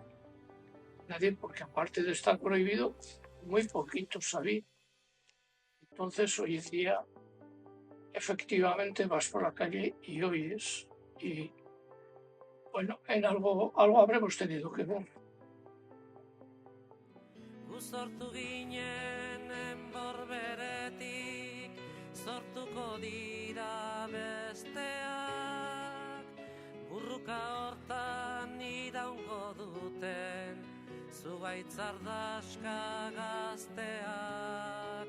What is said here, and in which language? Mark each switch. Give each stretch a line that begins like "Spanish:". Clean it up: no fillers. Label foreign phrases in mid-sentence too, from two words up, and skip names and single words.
Spanish: Nadie, porque aparte de estar prohibido, muy poquitos sabían. Entonces, hoy en día, efectivamente vas por la calle y oyes. Y bueno, en algo habremos tenido que ver.
Basque: Sortu ginen enborberetik, sortuko dira besteak, burruka hortan iraungo duten, zugaitz ardaska gazteak.